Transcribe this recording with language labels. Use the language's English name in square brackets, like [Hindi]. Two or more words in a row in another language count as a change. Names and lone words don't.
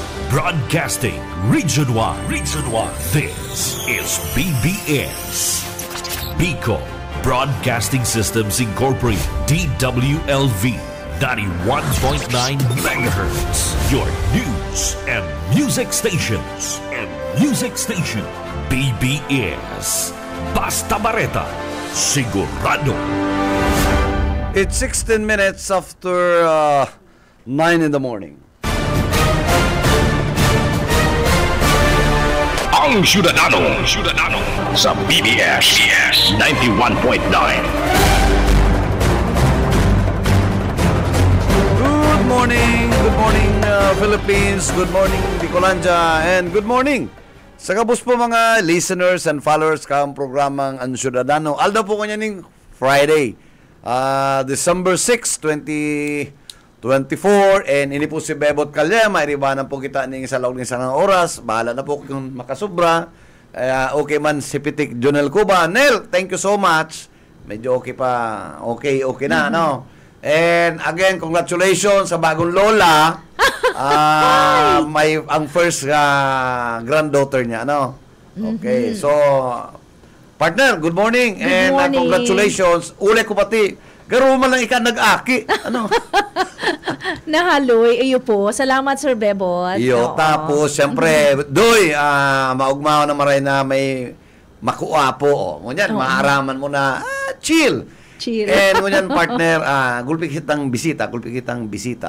[English] Broadcasting Region 1. Region 1. This is BBS. Bicol Broadcasting Systems Incorporated. DWLV. 91.9 MHz. Your news and music stations. [Bikol] BBS. Basta Bareta. Sigurado. [English] It's 16 minutes after 9 in the morning. [Bikol] Ang Syudadano sa BBS 91.9. [English] Good morning Philippines, good morning Bicolandia, and good morning [Bikol] sa kabus po mga [English] listeners and followers [Bikol] kang programang [English] Ang Syudadano. [Bikol] Aldo po kanya ning Friday, December 6, 2024, and ini po si Bebot Calya. Mairibanan po kita ning sa laog ng isang oras. Bahala na po kung makasubra. Okay man si Pitik Jonel Cuba. [English] Nel, thank you so much. [Bikol] Medyo okay pa. Okay na, no? [English] And again, congratulations [Bikol] sa bagong lola. May ang [English] first granddaughter [Bikol] niya, no? [English] Okay, so partner, good morning. And congratulations. [Bikol] Uli ko pati. Garo man lang ika nag-aki. Ano? Nahaloy. Iyo po. Salamat, Sir Bebot. Iyo. Tapos, siyempre, doy, maugmaw na maray na may makuha po. Ngunyan, maaraman mo na, chill. And ngunyan, partner, gulpig kitang bisita.